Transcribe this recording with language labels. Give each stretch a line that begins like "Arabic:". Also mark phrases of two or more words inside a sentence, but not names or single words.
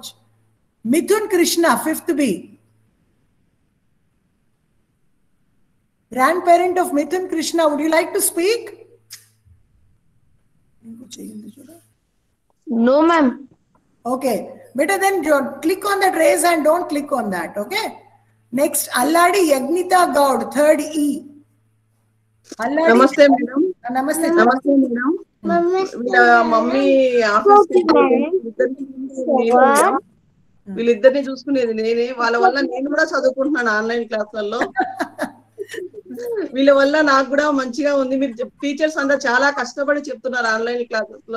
English: Mithun Krishna, 5th B, grandparent of Mithun Krishna, would you like to speak? No, ma'am. Okay, better then click on that raise hand, don't click on that. Okay, next Alladi Yagnita Gaud, 3rd E. Alladi. Namaste madam. Namaste. Namaste madam.
Telugu: మమ్మీ వీళ్ళిద్దరిని చూసుకునేది నేనే. వాళ్ళ వల్ల నేను కూడా చదువుకుంటున్నాను ఆన్లైన్ క్లాసులలో. వీళ్ళ వల్ల నాకు కూడా మంచిగా ఉంది. మీరు టీచర్స్ అందరూ చాలా కష్టపడి చెప్తున్నారు
English: online classes
Telugu: లో.